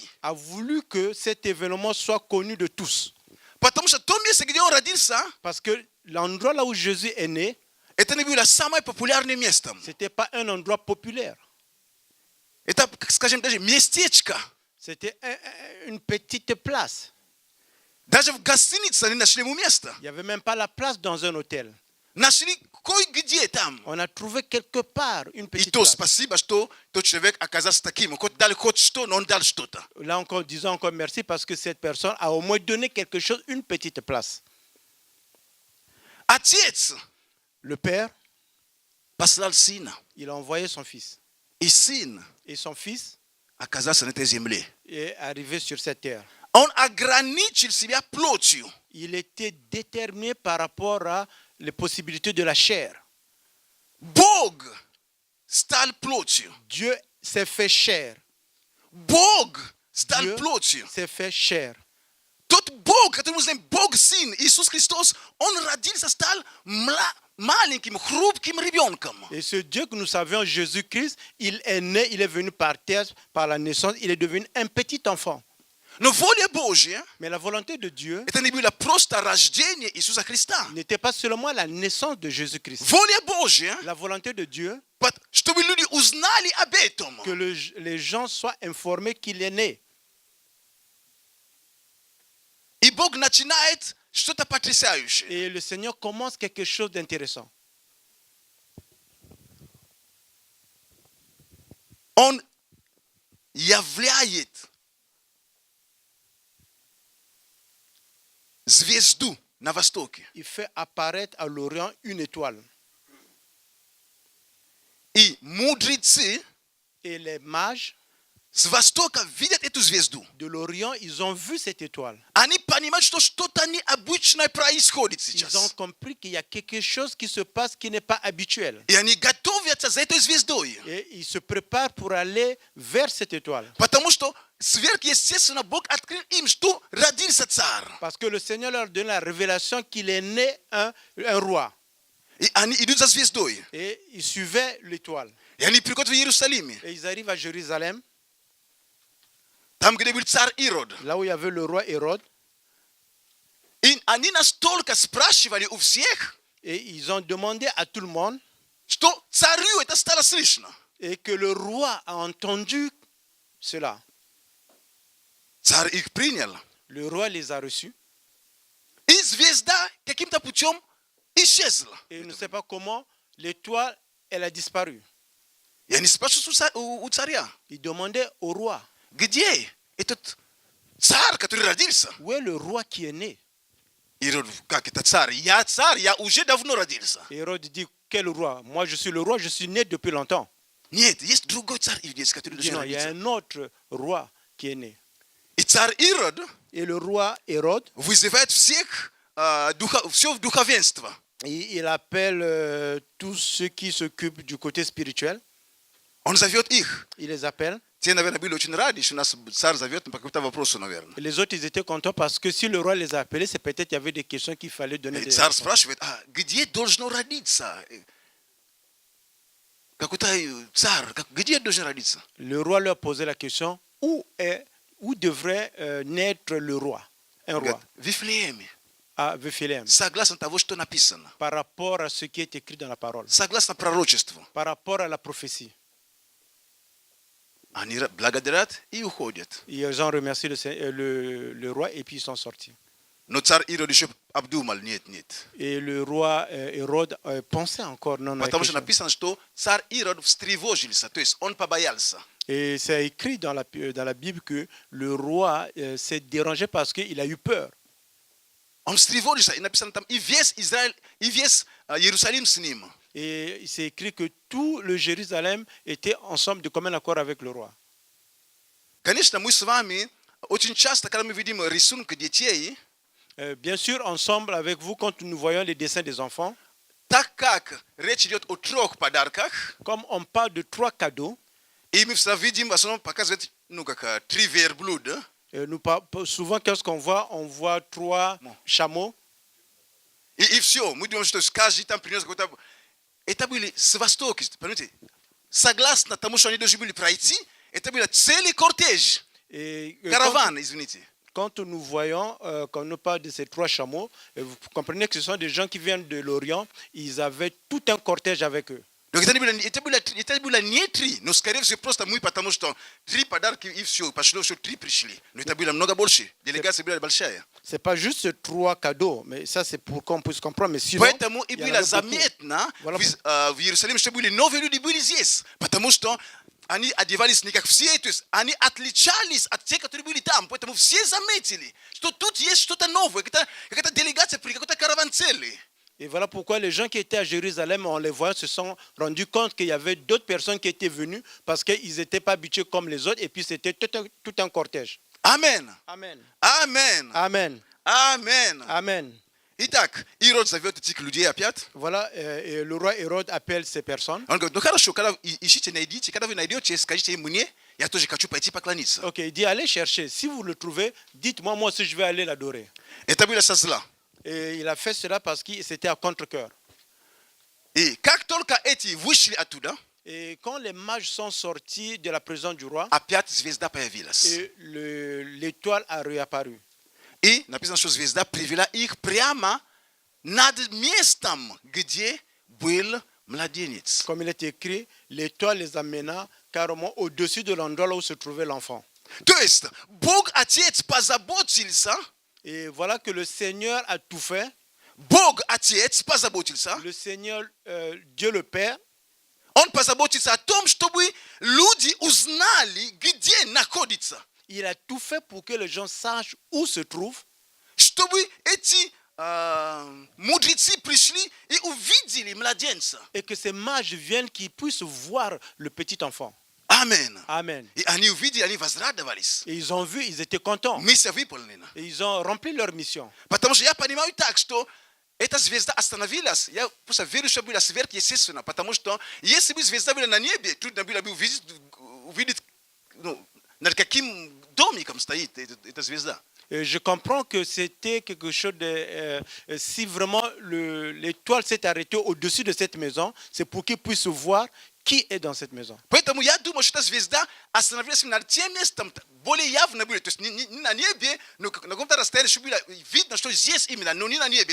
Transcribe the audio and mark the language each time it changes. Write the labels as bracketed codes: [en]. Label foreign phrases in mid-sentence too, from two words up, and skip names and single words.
[fr] a voulu que cet événement soit connu de tous. [ru] Потому что то место, где он родился, [fr] Parce que l'endroit là où Jésus est né, [ru] это не было самое популярное место. [fr] ce n'était pas un endroit populaire. [ru] Это, скажем, даже местечко. [fr] C'était une petite place. [ru] Даже в гостинице они нашли ему место. [fr] Il n'y avait même pas la place dans un hôtel. [ru] Нашли кое-где там. [fr] On a trouvé quelque part une [ru] И [fr] petite [ru] то [fr] place. [ru] спасибо, что тот человек оказался таким. Хоть дали хоть что, но он дал что-то. [fr] Là encore, disons encore merci parce que cette personne a au moins donné quelque chose, une petite place. [ru] Отец [fr] Le Père, [ru] послал сына. [fr] il a envoyé son fils. [ru] И сын [fr] Et son fils [ru] оказался на этой земле. [fr] est arrivé sur cette terre. [ru] Он ограничил себя плотью. [fr] Il était déterminé par rapport à les possibilités de la chair. [ru] Бог стал плотью. [fr] Dieu s'est fait chair. [ru] Бог стал [fr] Dieu [ru] плотью. [fr] s'est fait chair. [ru] Тот Бог, который мы знаем, Бог Сын, Иисус Христос, Он родился, стал маленьким, хрупким ребенком. [fr] Et ce Dieu que nous savions, Jésus-Christ, il est né, il est venu par terre, par la naissance, il est devenu un petit enfant. [ru] Но воля Божья, [fr] Mais la volonté de Dieu [ru] это не было просто рождение Иисуса Христа. [fr] n'était pas seulement la naissance de Jésus-Christ. [ru] Воля Божья, [fr] La volonté de Dieu, [ru] чтобы люди узнали об этом. [fr] que les gens soient informés qu'il est né. [ru] И Бог начинает что-то потрясающее. [fr] Et le Seigneur commence quelque chose d'intéressant. [ru] Он являет звезду на востоке. [fr] Il fait apparaître à l'Orient une étoile. [ru] И мудрецы [fr] Et les mages [ru] с востока видят эту звезду. [fr] de l'Orient, ils ont vu cette étoile. [ru] Они понимают, что что-то необычное происходит [fr] Ils ont [ru] сейчас. [fr] compris qu'il y a quelque chose qui se passe qui n'est pas habituel. [ru] И они готовятся за этой звездой. [fr] Et ils se préparent pour aller vers cette étoile. [ru] Потому что сверхъестественно Бог открыл им, что родился царь. [fr] Parce que le Seigneur leur donne la révélation qu'il est né un roi. [ru] И они идут за звездой. [fr] Et ils suivaient l'étoile. [ru] И они приходят в Иерусалим. [fr] Et ils arrivent à Jérusalem, [ru] Там, где был царь Ирод. [fr] là où il y avait le roi Hérode. [ru] И они настолько спрашивали у всех, [fr] Et ils ont demandé à tout le monde. [ru] что царю это стало слышно. [fr] Et que le roi a entendu cela. [ru] Царь их принял. [fr] Le roi les a reçus. [ru] И звезда каким-то путем исчезла. [fr] Et il ne sait pas comment l'étoile, elle a disparu. [ru] И они спрашивают у царя, [fr] Il demandait au roi, [ru] где этот царь, который родился? [fr] où est le roi qui est né? [ru] Ирод, как это царь, я уже давно родился. [fr] Et Hérode dit, quel roi? Moi je suis le roi, je suis né depuis longtemps. [ru] Нет, есть другой царь иудейский, который [fr] Il dit, [ru] должен [fr] non, il y a [ru] родиться. [fr] un autre roi qui est né. [ru] И царь Ирод [fr] Et le roi Hérode, [ru] вызывает всех, все в духовенство. [fr] il appelle tous ceux qui s'occupent du côté spirituel. [ru] Он зовет их. [fr] Il les appelle. [ru] Те, наверное, были очень рады, что нас царь зовет по какому-то вопросу, наверное. [fr] Et les autres, ils étaient contents parce que si le roi les a appelés, c'est peut-être qu'il y avait des questions qu'il fallait donner. [ru] И [fr] Des [ru] царь [fr] réponses. [ru] спрашивает, где должно родиться? Какой-то царь, где должен родиться? [fr] Le roi leur posait la question, où devrait naître le roi, un [ru] Он [fr] roi, [ru] говорит, в Вифлееме. [fr] à Bethléem, [ru] Согласно того, что написано. [fr] par rapport à ce qui est écrit dans la parole, [ru] Согласно пророчеству. [fr] par rapport à la prophétie. [ru] Они благодарят и уходят. [fr] Ils ont remercié le roi et puis ils sont sortis. [ru] Но царь Ирод еще обдумал, нет. [fr] Et le roi Hérode pensait encore non. [ru] Потому что написано, что царь Ирод встревожился, то есть он побоялся. [fr] Et c'est écrit dans la Bible que le roi s'est dérangé parce qu'il a eu peur. [ru] Он встревожился, и написано там, и весь Израиль, и весь Иерусалим с ним. [fr] Et c'est écrit que tout le Jérusalem était ensemble de commun accord avec le roi. [ru] Конечно, мы с вами очень часто, когда мы видим рисунки детей, [fr] Bien sûr, ensemble avec vous, quand nous voyons les dessins des enfants, [ru] так как речь идет о 3 подарках, [fr] comme on parle de 3 cadeaux, [ru] и мы всегда видим, в основном показывает, 3 верблюда, [fr] souvent, qu'est-ce qu'on voit? On voit 3 chameaux. [ru] и все. Мы думаем, что каждый там принес какой-то... Это были с востока, понимаете? Согласно тому, что они должны были пройти, это был целый кортеж, караван, извините. [fr] Quand nous voyons, quand nous parlons de ces 3 chameaux, vous comprenez que ce sont des gens qui viennent de l'Orient, ils avaient tout un cortège avec eux. [ru] Donc это было не 3, но скорее всего просто мы, потому что 3 подарки и все, пошло, что 3 пришли. Но это было много больше, делегация была большая. [fr] C'est pas juste 3 cadeaux, mais ça c'est pour qu'on puisse comprendre. Mais sinon, [ru] Поэтому и было заметно в Иерусалиме, что были новые люди были здесь, потому что они одевались не как все, то есть они отличались от тех, которые были там. Поэтому все заметили, что тут есть что-то новое, какая-то делегация, какой-то караван целый. [fr] Et voilà pourquoi les gens qui étaient à Jérusalem, en les voyant, se sont rendus compte qu'il y avait d'autres personnes qui étaient venues parce qu'ils n'étaient pas habitués comme les autres et puis c'était tout un cortège. Amen. Amen. Amen. Amen. Amen. Amen. [ru] Итак, Ирод зовет этих людей опять. [fr] Voilà, et le roi Hérode appelle ces personnes. [ru] Он говорит, ну хорошо, когда ищите, найдите, когда вы найдете, скажите мне, я тоже хочу пойти поклониться. [fr] Ok, il dit allez chercher. Si vous le trouvez, dites-moi, moi aussi je vais aller l'adorer. [ru] Это было со зла. [fr] Et il a fait cela parce que c'était à contre-cœur. [ru] И как только эти вышли оттуда, [fr] Et quand les mages sont sortis de la prison du roi, [ru] опять звезда появилась. [fr] et l'étoile a réapparu. [ru] И написано, что звезда привела их прямо над местом, где был младенец. [fr] Comme il est écrit, l'étoile les amena carrément au-dessus de l'endroit où se trouvait l'enfant. [ru] То есть Бог Отец позаботился, [fr] Et voilà que le Seigneur a tout fait. [ru] Бог Отец позаботился, [fr] Le Seigneur, Dieu le Père, [ru] Он позаботится о том, чтобы люди узнали, где находится. [fr] il a tout fait pour que les gens sachent où se trouve. [ru] Чтобы эти мудрецы пришли и увидели младенца. [fr] Et que ces mages viennent, qu'ils puissent voir le petit enfant. [ru] Амен. [fr] Amen. [ru] И они увидели, они возрадовались. [fr] Et ils ont vu, ils étaient contents. [ru] Миссия выполнена. [fr] Et ils ont rempli leur mission. [ru] Потому что я понимаю так, что эта звезда остановилась. Я просто верю, что было сверхъестественно. Потому что если бы звезда была на небе, трудно было бы увидеть над каким домиком стоит эта звезда. [fr] Et je comprends que c'était quelque chose de... si vraiment l'étoile s'est arrêtée au-dessus de cette maison, c'est pour qu'ils puissent voir qui est dans cette maison. [ru] Поэтому я думаю, что эта звезда остановилась над тем местом, более явно было. То есть не на небе, но на каком-то расстоянии, чтобы было видно, что здесь именно, но не на небе.